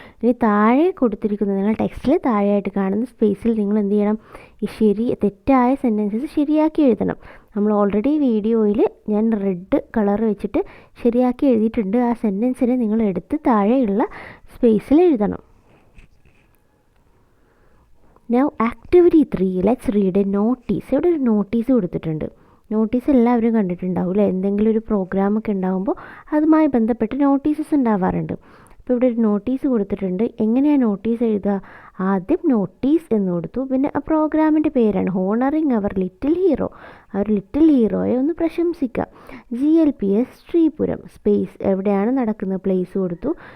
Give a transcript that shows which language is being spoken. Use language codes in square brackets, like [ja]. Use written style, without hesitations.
[ml] ഇനി താഴെ കൊടുത്തിരിക്കുന്ന നിങ്ങൾ ടെക്സ്റ്റിൽ താഴെയായിട്ട് കാണുന്ന സ്പേസിൽ നിങ്ങൾ എന്ത് ചെയ്യണം? ഈ തെറ്റായ സെൻറ്റൻസസ് ശരിയാക്കി എഴുതണം. നമ്മൾ ഓൾറെഡി വീഡിയോയിൽ ഞാൻ റെഡ് കളർ വെച്ചിട്ട് ശരിയാക്കി എഴുതിയിട്ടുണ്ട്. ആ സെൻറ്റൻസിനെ നിങ്ങൾ എടുത്ത് താഴെയുള്ള സ്പേസിൽ എഴുതണം. [en] Now activity 3, let's read a notice. [ml] ഇവിടെ ഒരു നോട്ടീസ് കൊടുത്തിട്ടുണ്ട്. നോട്ടീസ് എല്ലാവരും കണ്ടിട്ടുണ്ടാവും അല്ലേ? എന്തെങ്കിലും ഒരു പ്രോഗ്രാമൊക്കെ ഉണ്ടാകുമ്പോൾ അതുമായി ബന്ധപ്പെട്ട് നോട്ടീസസ് ഉണ്ടാവാറുണ്ട്. അപ്പോൾ ഇവിടെ ഒരു നോട്ടീസ് കൊടുത്തിട്ടുണ്ട്. എങ്ങനെയാണ് നോട്ടീസ് എഴുതുക? ആദ്യം നോട്ടീസ് എന്ന് കൊടുത്തു, പിന്നെ ആ പ്രോഗ്രാമിൻ്റെ പേരാണ് ഹോണറിങ് അവർ ലിറ്റിൽ ഹീറോ. അവർ ലിറ്റിൽ ഹീറോയെ ഒന്ന് പ്രശംസിക്കുക. GLPS ശ്രീപുരം സ്പേസ് എവിടെയാണ് നടക്കുന്നത് പ്ലേസ് കൊടുത്തു.